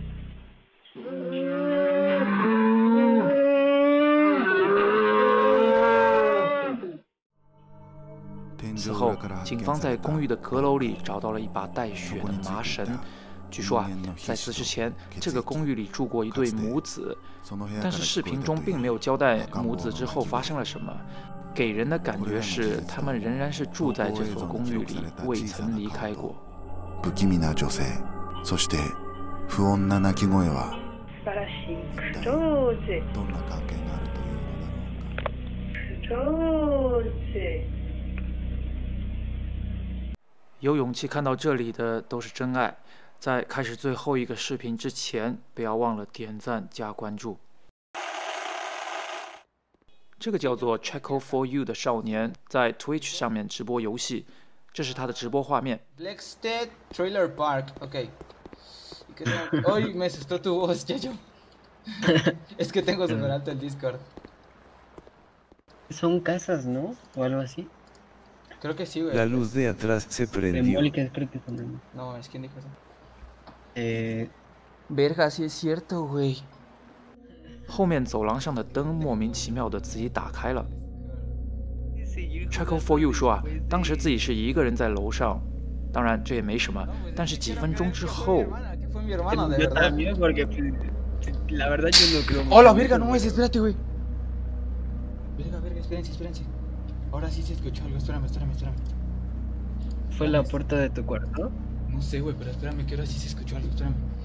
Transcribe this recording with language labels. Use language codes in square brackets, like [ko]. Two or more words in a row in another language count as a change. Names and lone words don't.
[zh] 此后，警方在公寓的阁楼里找到了一把带血的麻绳。据说啊，在此之前，这个公寓里住过一对母子，但是视频中并没有交代母子之后发生了什么，给人的感觉是他们仍然是住在这所公寓里，未曾离开过。 [ja] 不気味な女性、そして不穏な泣き声は素晴らしいクローズ。どんな関係があるというのだろうか。クローズ。 [zh] 有勇气看到这里的都是真爱。在开始最后一个视频之前，不要忘了点赞加关注。这个叫做 Checo for You 的少年在 Twitch 上面直播游戏，这是他的直播画面。 [es] Blackstead Trailer Park, ok. Hoy me asustó tu voz, Yayo. Es que tengo super alto el Discord. Son casas, ¿no? O algo así. Creo que sí, güey. La luz de atrás se prendió. No, es quien dijo eso. Verga, sí es cierto, güey. [zh] 后面走廊上的灯莫名其妙的自己打开了。Checo for You 说啊，当时自己是一个人在楼上，当然这也没什么，但是几分钟之后。 [es] Hola, verga, no es, espérate, güey. Verga, espérense. Ahora sí se escuchó algo, espérame. ¿Fue la puerta de tu cuarto? No sé, güey, pero espérame que ahora sí se escuchó algo, espérame.